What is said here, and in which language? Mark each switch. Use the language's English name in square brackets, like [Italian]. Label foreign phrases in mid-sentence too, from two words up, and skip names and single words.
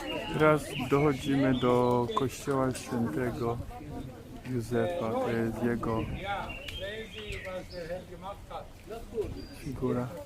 [Polish] Teraz dochodzimy do kościoła świętego Józefa, to jest jego [German] Ja, sehen Sie, was der Herr gemacht hat. [Polish] figura.